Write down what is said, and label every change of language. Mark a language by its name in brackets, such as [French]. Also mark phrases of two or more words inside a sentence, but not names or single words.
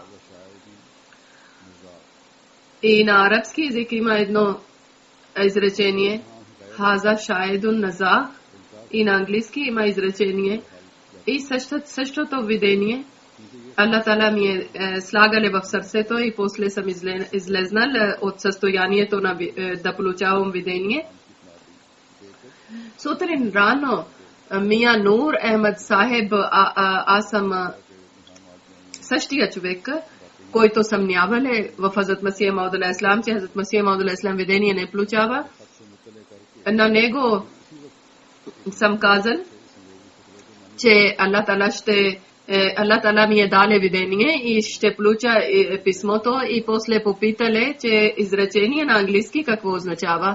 [Bulgarian] и на арабски език има едно изречение [Arabic] هذا شاهد نزاغ [Bulgarian] и на английски има изречение и същото видение Аллах Таала ми е слагали в сърцето и после съм излезнал от състоянието на да получавам видение. Сутрин рано Мия Нур Ахмед Сахеб, аз съм същия човек, който съмнявали в Хазрат Масия Мауд [Arabic] عليه السلام, [Bulgarian] че Хазрат Масия Мауд [Arabic] عليه السلام [Bulgarian] видение не получава. На него съм казал, че Аллах Таала ми е даде видение и ще получа писмото и после попитали, че изречение на английски какво означава.